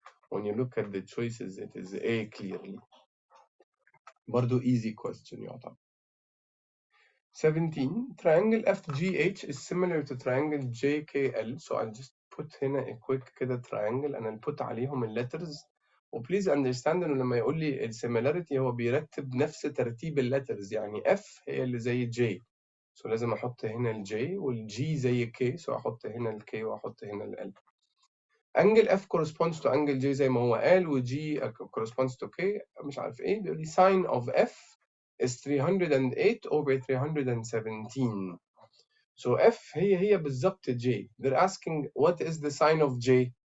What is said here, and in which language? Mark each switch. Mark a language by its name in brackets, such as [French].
[English] When you look at the choices, it is A clearly. [Arabic] برضو [English] easy question [Arabic] يعتبر. [English] 17. Triangle FGH is similar to triangle JKL. So I'll just put [Arabic] هنا [English] a quick [Arabic] كده [English] triangle and I'll put [Arabic] عليهم ال [English] letters. [Arabic] وبليز [English] understand [Arabic] إنه لما يقول لي ال similarity هو بيرتب نفس ترتيب ال letters. يعني F هي اللي زي J. [English] So [Arabic] لازم أحط هنا ال J وال G زي K. [English] So [Arabic] أحط هنا ال K وأحط هنا ال L. [English] angle F corresponds to angle J [Arabic] زي ما هو قال [English] و G corresponds to K [Arabic] مش عارف ايه. بيقول لي [English] sin of F is 308 over 317. So F [Arabic] هي بالظبط [English] J. They're asking what is the sign of J.